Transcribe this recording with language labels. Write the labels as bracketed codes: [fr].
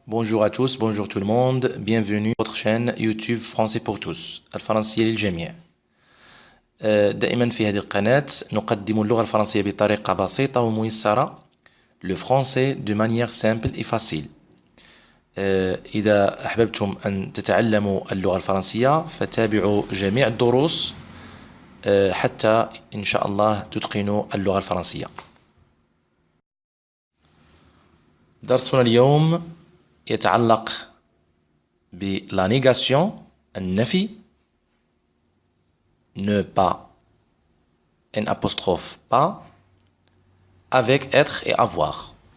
[fr] Bonjour à tous, bonjour tout le monde. Bienvenue à votre chaîne YouTube Français pour tous. [ar] الفرنسية للجميع. دائما في هذه القناة نقدم اللغة الفرنسية بطريقة بسيطة وميسرة. [fr] Le français de manière simple et facile. [ar] إذا أحببتم أن تتعلموا اللغة الفرنسية فتابعوا جميع الدروس حتى إن شاء الله تتقنوا اللغة الفرنسية. درسنا اليوم يتعلق بلا نيغاسيون النفي [fr] ne pas n apostrophe pas avec être et avoir.